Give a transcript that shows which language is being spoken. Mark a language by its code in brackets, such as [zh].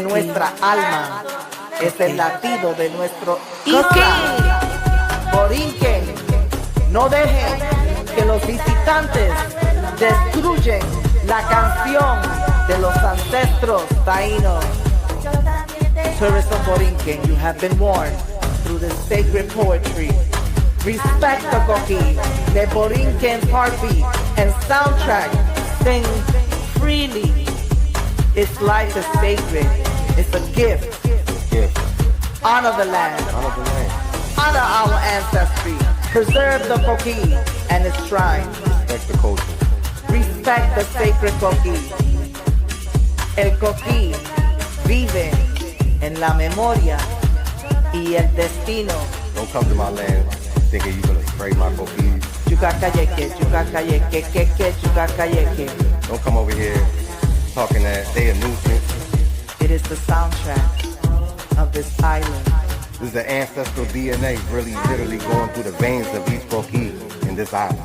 [es] nuestra alma. Es el latido de nuestro Coquí. isla. Borinquen, no dejen que los visitantes destruyen la canción de los ancestros taínos. [en] Tourists of Borinquen, you have been warned through the sacred poetry. Respect the coquí, the Borinquen heartbeat and soundtrack. Sing freely. Its life is sacred. It's a gift. Gift. Honor the land. Honor the land. Honor our ancestry. Preserve the coquí and its shrine. Respect the culture. Respect the sacred coquí. [es] El coquí vive en la memoria y el destino. [en] Don't come to my land thinking you're gonna spray my coquilles. Yucacayeke, yucacayeke, keke, yucacayeke. Don't come over here talking that they a nuisance. It is the soundtrack of this island. This is the ancestral DNA really literally going through the veins of each coquille in this island.